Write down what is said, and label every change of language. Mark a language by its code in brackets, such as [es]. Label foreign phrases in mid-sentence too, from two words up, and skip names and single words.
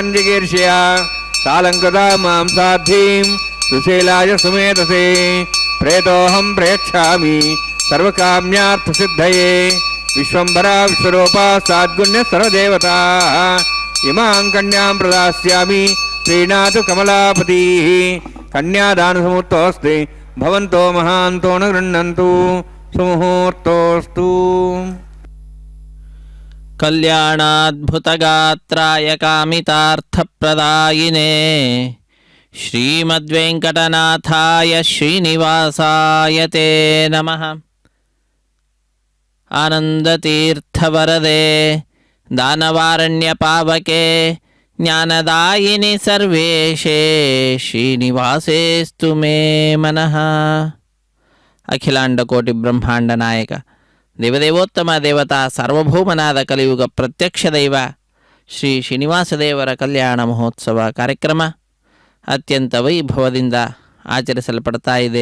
[sa] ಜಿಗೀರ್ಷಯ ಸಾಲಂಕೃತಾ ಮಾಂ ಸಾಧ್ಯೀಂ ಸುಶೀಲಾಯ ಸುಮೇಧಸೇ ಪ್ರೇತೋಹಂ ಪ್ರಯಚ್ಛಾಮಿ ಸರ್ವಕಾಮ್ಯಾರ್ಥಸಿದ್ಧಯೇ ವಿಶ್ವಂಭರಾ ವಿಶ್ವರೂಪಾ ಸಾದ್ಗುಣ್ಯ ಸರ್ವದೇವತಾ ಇಮಾಂ ಕನ್ಯಾಂ ಪ್ರದಾಸ್ಯಾಮಿ ಪ್ರೀಣಾತು ಕಮಲಾಪತಿಃ ಕನ್ಯಾದಾನಸಮೂರ್ತೋಸ್ತಿ ಭವಂತೋ ಮಹಾಂತೋ ನ ಗೃಹ್ಣಂತು ಸುಮುಹೂರ್ತೋಸ್ತು. ಕಲ್ಯಾಣಾದ್ಭುತಗಾತ್ರಾಯ ಕಾಮಿತಾರ್ಥಪ್ರದಾಯಿನೇ ಶ್ರೀಮದ್ವೆಂಕಟನಾಥಾಯ ಶ್ರೀನಿವಾಸಾಯ ತೇ ನಮಃ. ಆನಂದತೀರ್ಥವರದೆ ದಾನವಾರಣ್ಯಪಾವಕೆ ಜ್ಞಾನದಾಯಿನಿ ಸರ್ವೇಶೇ ಶ್ರೀನಿವಾಸೇಸ್ತು ಮೇ ಮನಃ. [kn] ಅಖಿಲಾಂಡಕೋಟಿ ಬ್ರಹ್ಮಾಂಡ ನಾಯಕ ದೇವದೇವೋತ್ತಮ ದೇವತಾ ಸಾರ್ವಭೌಮನಾದ ಕಲಿಯುಗ ಪ್ರತ್ಯಕ್ಷ ದೈವ ಶ್ರೀ ಶ್ರೀನಿವಾಸ ದೇವರ ಕಲ್ಯಾಣ ಮಹೋತ್ಸವ ಕಾರ್ಯಕ್ರಮ ಅತ್ಯಂತ ವೈಭವದಿಂದ ಆಚರಿಸಲ್ಪಡ್ತಾ ಇದೆ.